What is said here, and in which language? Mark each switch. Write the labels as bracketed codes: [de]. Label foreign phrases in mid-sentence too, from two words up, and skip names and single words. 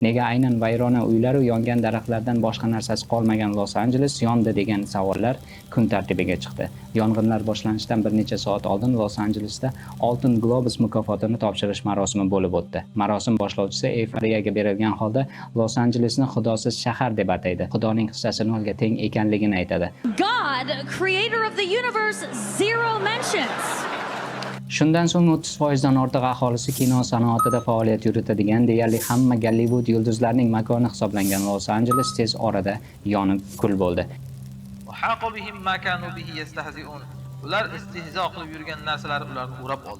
[uz] Nega aynan vayrona uylar va yongan daraxtlardan boshqa narsasi qolmagan Los-Anjeles yondi degan savollar kun tartibiga chiqdi. Yong'inlar boshlanishidan bir necha soat oldin Los-Anjelesda Oltin Globus mukofotini topshirish marosimi bo'lib o'tdi. Marosim boshlovchisi euforiyaga berilgan holda Los-Anjelesni xudosiz shahar deb ataydi. Xudoning hissasi nolga teng ekanligini aytadi. [en] God, creator of the universe, zero mentions. [uz] Shundan so'ng 30% dan ortiq aholisi kino sanoatida faoliyat yuritadigan deyarli hamma Gollivud yulduzlarining makoni hisoblangan Los-Anjeles tez orada yonib kul bo'ldi. Ular istehzo qilib yurgan narsalari ularni o'rab oldi.